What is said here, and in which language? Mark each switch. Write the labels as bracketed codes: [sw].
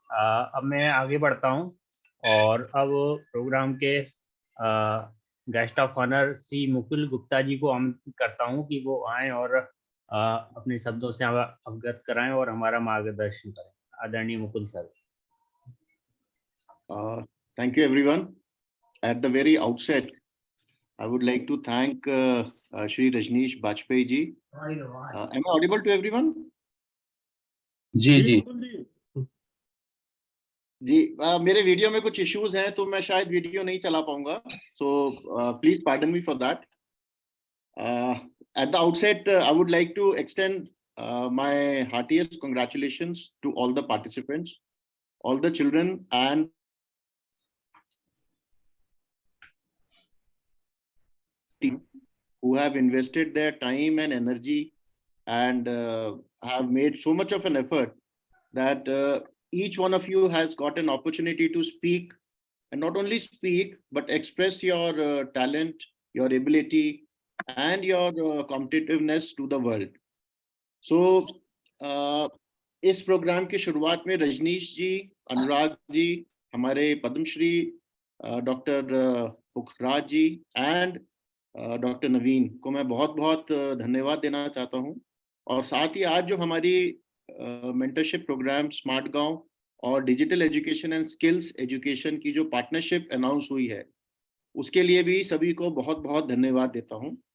[hi] अब मैं आगे बढ़ता हूं और अब प्रोग्राम के guest of honour Shri Mukul Gupta ji को आमंत्रित करता हूं कि वो आएं और अपने शब्दों से अवगत कराएं और हमारा मार्गदर्शन करें। आदरणीय Mukul sir. [en] Thank you everyone. At the very outset, I would like to thank Shri Rajneesh Bajpayee ji. Am I audible to everyone? [hi] जी जी जी, मेरे वीडियो में कुछ इश्यूज हैं तो मैं शायद वीडियो नहीं चला पाऊंगा, [en] so please pardon me for that. At the outset, I would like to extend my heartiest congratulations to all the participants, all the children and team who have invested their time and energy and have made so much of an effort that each one of you has got an opportunity to speak, and not only speak but express your talent, your ability and your competitiveness to the world. [hi] So इस programme की शुरुआत में रजनीश जी, अनुराग जी, हमारे Padmashri doctor Pukhraj ji and doctor नवीन को मैं बहुत बहुत धन्यवाद देना चाहता हूं। और साथ ही आज जो हमारी मेंटरशिप प्रोग्राम स्मार्ट गांव और digital education and skills education की जो पार्टनरशिप अनाउंस हुई है, उसके लिए भी सभी को बहुत बहुत धन्यवाद देता हूं।